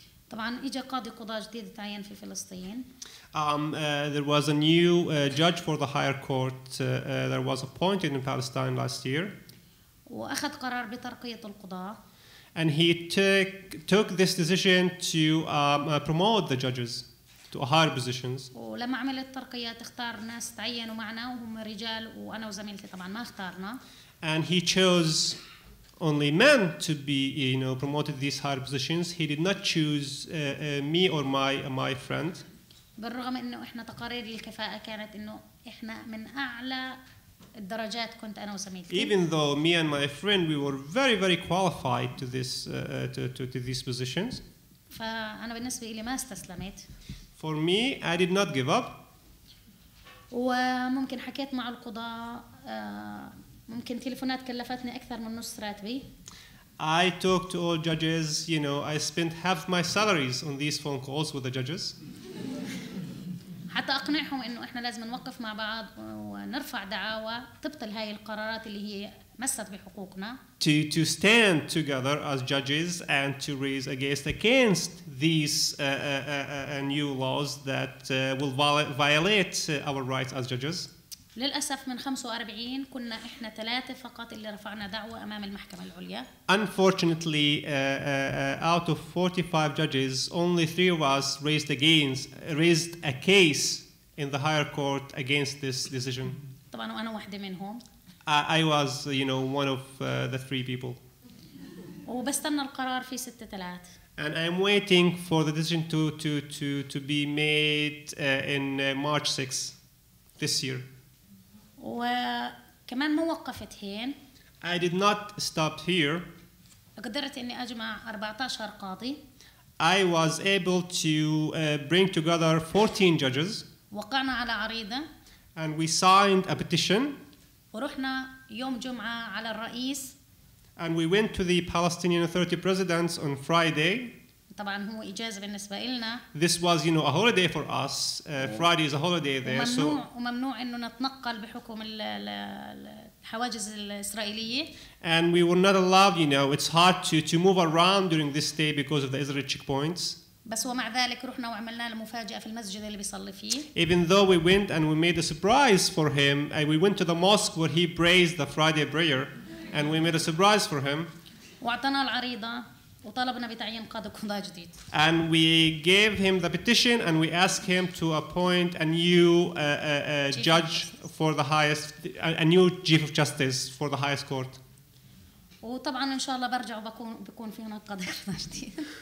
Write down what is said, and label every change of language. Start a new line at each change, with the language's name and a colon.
Arabic: طبعا إجا قاضي قضاء جديد تعين في فلسطين.
English: There was a new judge for the higher court that was appointed in Palestine last year.
Arabic: وأخذ قرار بترقية القضاة.
English: And he took this decision to promote the judges to higher positions.
Arabic: ولما عمل الترقيات اختار ناس تعينوا معنا وهم رجال وأنا وزميلتي طبعا ما اختارنا.
English: And he chose only men to be, promoted these higher positions. He did not choose me or my friend.
Arabic: بالرغم إنه إحنا تقارير الكفاءة كانت إنه إحنا من أعلى الدرجات كنت أنا وزميلتي.
English: Even though me and my friend we were very qualified to this to these positions.
Arabic: فأنا بالنسبة لي ما استسلمت.
English: For me, I did not give up.
Arabic: وممكن حكيت مع القضاء ممكن تليفونات كلفتني أكثر من نص راتبي.
English: I talked to all judges. I spent half my salaries on these phone calls with the judges.
Arabic: حتى أقنعهم إنه إحنا لازم نوقف مع بعض ونرفع دعاوى تبطل هاي القرارات اللي هي مست بحقوقنا.
English: To stand together as judges and to raise against these new laws that will violate our rights as judges.
Arabic: للأسف من 45 كنا إحنا 3 فقط اللي رفعنا دعوة أمام المحكمة العليا.
English: Unfortunately, out of 45 judges, only 3 of us raised a case in the higher court against this decision.
Arabic: طبعاً وأنا واحدة منهم.
English: I was, one of the 3 people.
Arabic: وبستنى القرار في 6/3.
English: And I'm waiting for the decision to be made in March 6 this year.
Arabic: وكمان ما وقفت هين.
English: I did not stop here.
Arabic: قدرت إني أجمع 14 قاضي.
English: I was able to bring together 14 judges.
Arabic: وقعنا على عريضة.
English: And we signed a petition.
Arabic: ورحنا يوم جمعة على الرئيس.
English: And we went to the Palestinian Authority presidents on Friday.
Arabic: طبعا هو إجازة بالنسبة لنا.
English: This was, a holiday for us. Friday is a holiday there.
Arabic: وممنوع إنه نتنقل بحكم الحواجز الإسرائيلية.
English: And we were not allowed, it's hard to move around during this day because of the Israeli checkpoints.
Arabic: بس ومع ذلك رحنا وعملنا له مفاجأة في المسجد اللي بيصلي فيه.
English: Even though we went and we made a surprise for him, and we went to the mosque where he prays the Friday prayer, and we made a surprise for him.
Arabic: وأعطانا العريضة وطلبنا بتعيين قاضي قضاء جديد.
English: And we gave him the petition and we asked him to appoint a new judge for the highest, a new chief of justice for the highest court.
Arabic: وطبعا إن شاء الله برجع وبكون في هناك قاضي قضاء جديد.